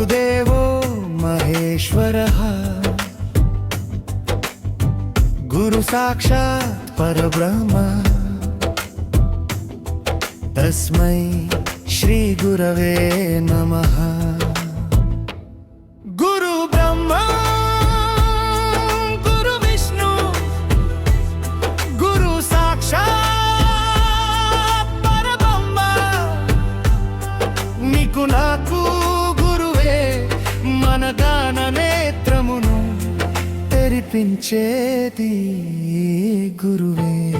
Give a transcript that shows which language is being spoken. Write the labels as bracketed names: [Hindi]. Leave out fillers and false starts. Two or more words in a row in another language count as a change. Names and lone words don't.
[Sanskrit] गुरुदेवो महेश्वरः गुरु साक्षात् परब्रह्म तस्मै श्री गुरवे नमः। गुरु ब्रह्मा गुरु विष्णु गुरु साक्षात् परब्रह्म [Telugu] నీకు నాకు గురువే మన గాన నేత్రమును తెరిపించేది గురువే